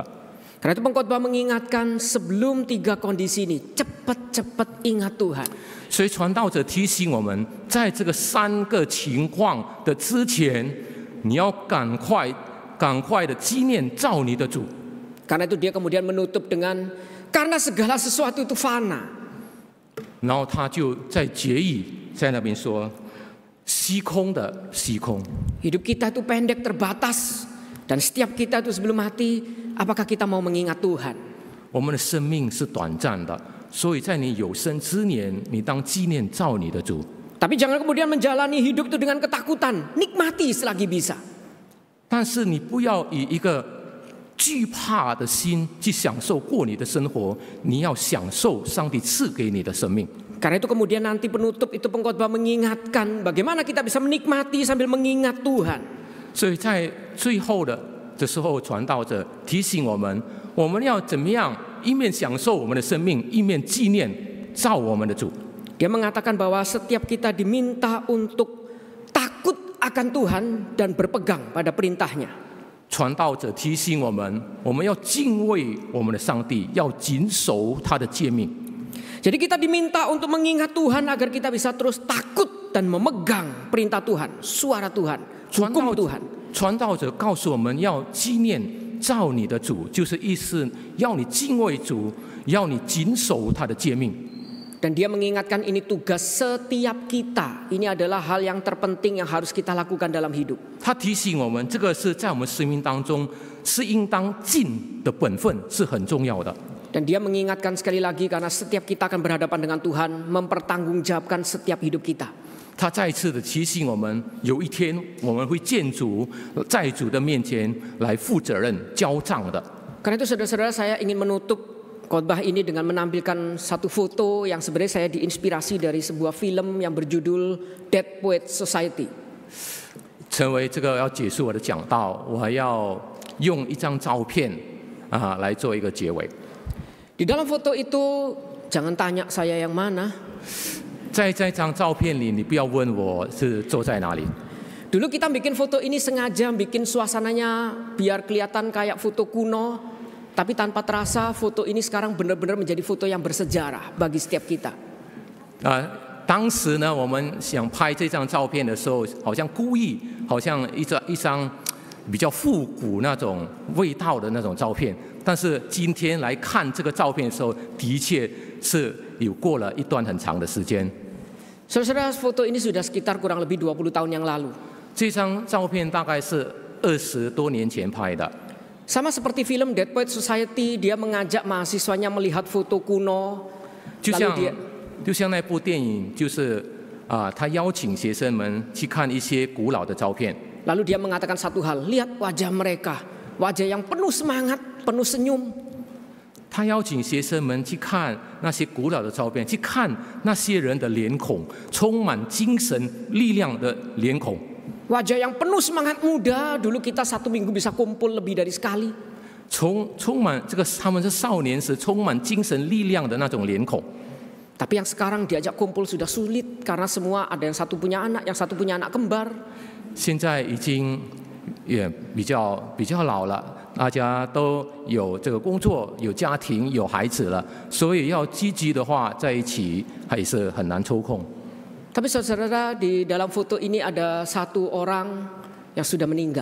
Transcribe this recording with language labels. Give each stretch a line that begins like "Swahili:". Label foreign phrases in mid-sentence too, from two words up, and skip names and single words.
Indonesian: Karena itu pengkhotbah mengingatkan sebelum 3 kondisi ini, cepat-cepat ingat Tuhan.
Chinese: 所以传道者提醒我们，在这个3个情况的之前，你要赶快的纪念造你的主。
Indonesian: Karena itu dia kemudian menutup dengan karena segala sesuatu itu fana.
Chinese: 然后他就在结语在那边说：“虚空的虚空。”
Indonesian: Hidup kita itu pendek terbatas. Dan setiap kita itu sebelum mati, apakah kita mau mengingat Tuhan?
Chinese: 我们的生命是短暂的，所以在你有生之年，你当纪念造你的主。
Indonesian: Tapi jangan kemudian menjalani hidup itu dengan ketakutan. Nikmati selagi bisa.
Chinese: 但是你不要以一个惧怕的心去享受过你的生活，你要享受上帝赐给你的生命。
Indonesian: Karena itu kemudian nanti penutup itu pengkhotbah mengingatkan bagaimana kita bisa menikmati sambil mengingat Tuhan.
Chinese: 所以在最后的时候，传道者提醒我们，我们要怎么样一面享受我们的生命，一面纪念造我们的主。
Indonesian: Dia mengatakan bahwa setiap kita diminta untuk takut akan Tuhan dan berpegang pada perintahnya.
Chinese: 传道者提醒我们，我们要敬畏我们的上帝，要谨守他的诫命。
Indonesian: Jadi kita diminta untuk mengingat Tuhan agar kita bisa terus takut dan memegang perintah Tuhan, suara Tuhan, hukum Tuhan.
Chinese: 传道者告诉我们要纪念造你的主，就是意思要你敬畏主，要你谨守他的诫命。
Indonesian: Dan dia mengingatkan ini tugas setiap kita. Ini adalah hal yang terpenting yang harus kita lakukan dalam hidup.
Chinese: 他提醒我们，这个是在我们生命当中是应当尽的本分，是很重要的。
Indonesian: Dan dia mengingatkan sekali lagi karena setiap kita akan berhadapan dengan Tuhan, mempertanggungjawabkan setiap hidup kita.
Chinese: 他再次的提醒我们，有一天我们会见主，在主的面前来负责任、交账的。
Indonesian: Karena itu saudara-saudara, saya ingin menutup khotbah ini dengan menampilkan satu foto yang sebenarnya saya diinspirasi dari sebuah film yang berjudul Dead Poets Society.
Chinese: 成为这个要结束我的讲道，我还要用一张照片来做一个结尾。
Indonesian: Di dalam foto itu, jangan tanya saya yang mana.
Chinese: 在这张照片里，你不要问我是坐在哪里。
Indonesian: Dulu kita bikin foto ini sengaja bikin suasananya biar kelihatan kayak foto kuno, tapi tanpa terasa foto ini sekarang benar-benar menjadi foto yang bersejarah bagi setiap kita.
Chinese: 当时呢，我们想拍这张照片的时候，好像故意，好像一张比较复古那种味道的那种照片。但是今天来看这个照片的时候，的确是有过了一段很长的时间。
Indonesian: Saudara, foto ini sudah sekitar kurang lebih 20 tahun yang lalu.
Chinese: 这张照片大概是20多年前拍的。
Indonesian: Sama seperti film Dead Poets Society, dia mengajak mahasiswanya melihat foto kuno.
Chinese: 就像那部电影，就是他邀请学生们去看一些古老的照片。
Indonesian: Lalu dia mengatakan satu hal, lihat wajah mereka, wajah yang penuh semangat, penuh senyum.
Chinese: 他邀请学生们去看那些古老的照片，去看那些人的脸孔，充满精神力量的脸孔。
Indonesian: Wajah yang penuh semangat muda, dulu kita 1 minggu bisa kumpul lebih dari sekali.
Chinese: 充满这个他们是少年时充满精神力量的那种脸孔。
Indonesian: Tapi yang sekarang diajak kumpul sudah sulit karena semua ada yang satu punya anak, yang satu punya anak kembar.
Chinese: 现在已经也比较老了，大家都有这个工作、有家庭、有孩子了，所以要积极的话在一起还是很难抽空。
Indonesian: Tapi saudara, di dalam foto ini ada satu orang yang sudah meninggal.